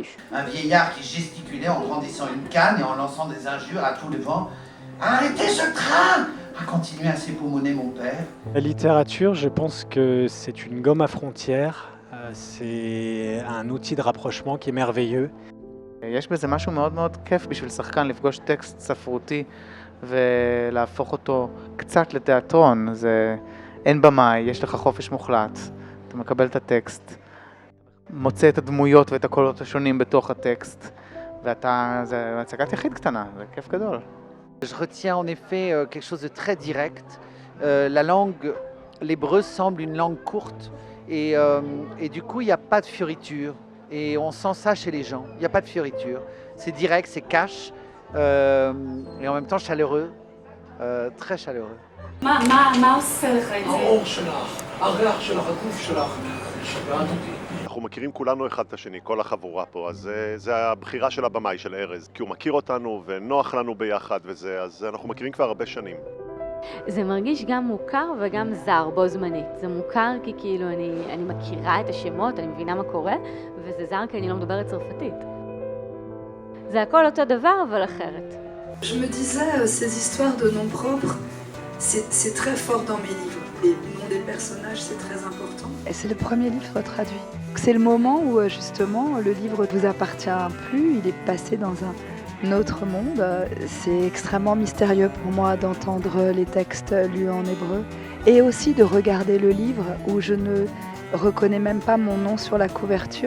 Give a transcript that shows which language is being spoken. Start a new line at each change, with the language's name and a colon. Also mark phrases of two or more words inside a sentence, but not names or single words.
French: Un vieillard qui gesticulait en brandissant une canne et en lançant des injures à tout le vent. Arrêtez ce train! A continué à s'époumoner mon père. La littérature, je pense que c'est une gomme à frontières, c'est un outil de rapprochement qui est merveilleux.
Hebrew: יש בזה משהו מאוד מאוד כיף בשביל שחקן לפגוש טקסט ספרותי ולהפוך אותו קצת לתיאטרון. אין במאי, יש לך חופש מוחלט. אתה מקבל את הטקסט, מוצא את הדמויות ואת הקולות השונים בתוך הטקסט, זה הצגת יחיד קטנה, זה כיף גדול.
French: Je retiens en effet quelque chose de très direct. La langue, l'hébreu semble une langue courte et du coup il n'y a pas de fioriture. Et on sent ça chez les gens, il n'y a pas de fioriture. C'est direct, c'est cash et en même temps chaleureux, très chaleureux.
Hebrew: מה עושה לך את זה? האור שלך, הריח שלך, הגוף שלך, שגעת אותי. אנחנו מכירים כולנו אחד את השני, כל החבורה פה, אז זה הבחירה של הבמאי, של ארז, כי הוא מכיר אותנו ונוח לנו ביחד וזה, אז אנחנו מכירים כבר הרבה שנים. זה מרגיש גם מוכר וגם זר בו זמנית. זה מוכר כי כאילו אני מכירה את השמות, אני מבינה מה קורה, וזה זר כי אני לא מדברת צרפתית. זה הכל אותו דבר, אבל אחרת.
French: Je me disais, ces histoires de noms propres, c'est très fort dans mes livres. Les noms des personnages, c'est très important. Et c'est le premier livre traduit. C'est le moment où justement le livre ne vous appartient plus, il est passé dans un autre monde. C'est extrêmement mystérieux pour moi d'entendre les textes lus en hébreu et aussi de regarder le livre où je ne reconnais même pas mon nom sur la couverture.